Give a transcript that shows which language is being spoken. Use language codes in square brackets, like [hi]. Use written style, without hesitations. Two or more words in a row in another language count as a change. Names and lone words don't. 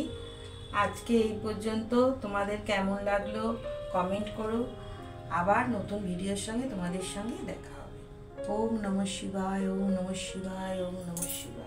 [bn] আজকে এই পর্যন্ত। তোমাদের কেমন লাগলো কমেন্ট করো। আবার নতুন ভিডিওর সঙ্গে তোমাদের সঙ্গে দেখা হবে। [sa] ওম নমঃ শিবায়, ওম নমঃ শিবায়, ওম নমঃ শিবায়।